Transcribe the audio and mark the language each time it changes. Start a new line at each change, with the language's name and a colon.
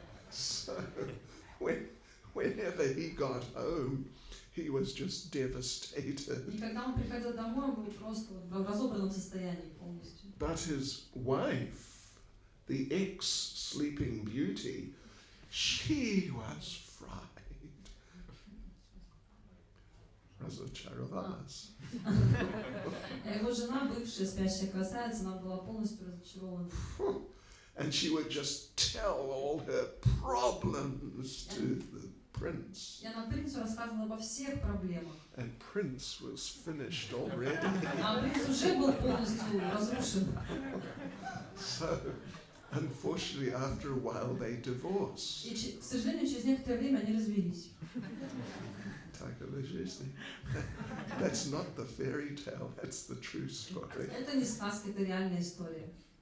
English: So, whenever he got home, he was just devastated.
Russian: И когда он приходил домой, он был просто в разобранном состоянии полностью.
English: But his wife, the ex-Sleeping Beauty, she was fried.
Russian: Разочаровалась. Его жена, бывшая спящая красавица, она была полностью разочарована.
English: And she would just tell all her problems to the prince.
Russian: И она принцу рассказывала обо всех проблемах.
English: And Prince was finished already.
Russian: А принц уже был полностью разрушен.
English: So, unfortunately, after a while, they divorced.
Russian: И, к сожалению, через некоторое время они развелись. Такова жизнь.
English: That's not the fairy tale, that's the true story.
Russian: Это не сказка, это реальная история.